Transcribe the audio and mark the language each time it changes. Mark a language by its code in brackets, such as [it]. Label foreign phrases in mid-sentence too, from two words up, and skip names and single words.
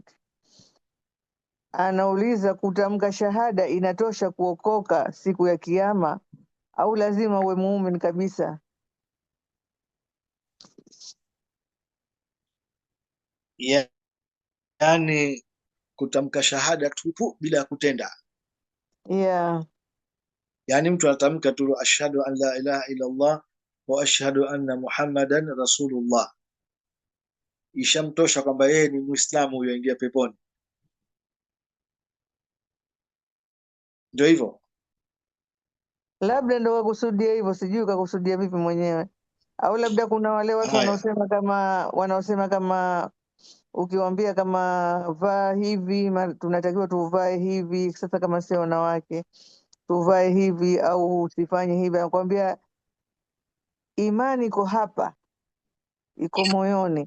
[sw] Anauliza, kutamka shahada inatosha kuokoka siku ya Kiyama au lazima uwe muumini kabisa? Yani kutamka shahada tupu bila ya kutenda. Yeah. Yani mtu anatamka tu [ar] أشهد أن لا إله إلا الله وأشهد أن محمدا رسول الله, [sw] ishamtosha kwamba yeye ni Muislamu, huyo aingia peponi. Ndio hivyo, Labda ndo wakusudia hivyo, sijui kakusudia vipi mwenyewe, au labda kuna wale watu wanaosema kama ukiwaambia kama vaa hivi tunatakiwa tuvae hivi, sasa kama sio wanawake tuvae hivi au usifanye hivi, anakuambia imani iko hapa, iko moyoni.